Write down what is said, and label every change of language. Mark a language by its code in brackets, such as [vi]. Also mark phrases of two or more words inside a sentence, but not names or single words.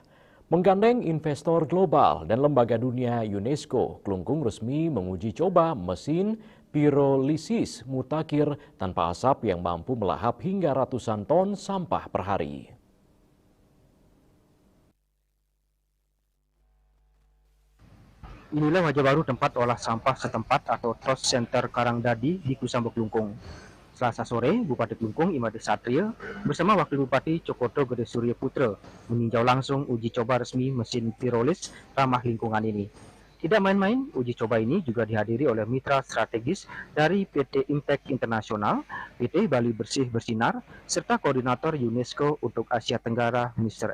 [id] Menggandeng investor global dan lembaga dunia UNESCO, Klungkung resmi menguji coba mesin pirolisis mutakhir tanpa asap yang mampu melahap hingga ratusan ton sampah per hari. Inilah wajah baru tempat olah sampah setempat atau Trust Center Karangdadi di Kusambuk Klungkung. Selasa sore, Bupati Klungkung Imade Satria bersama Wakil Bupati Cokoto Gede Surya Putra meninjau langsung uji coba resmi mesin pirolis ramah lingkungan ini. Tidak main-main, uji coba ini juga dihadiri oleh mitra strategis dari PT Impact Internasional, PT Bali Bersih Bersinar, serta Koordinator UNESCO untuk Asia Tenggara, Mr.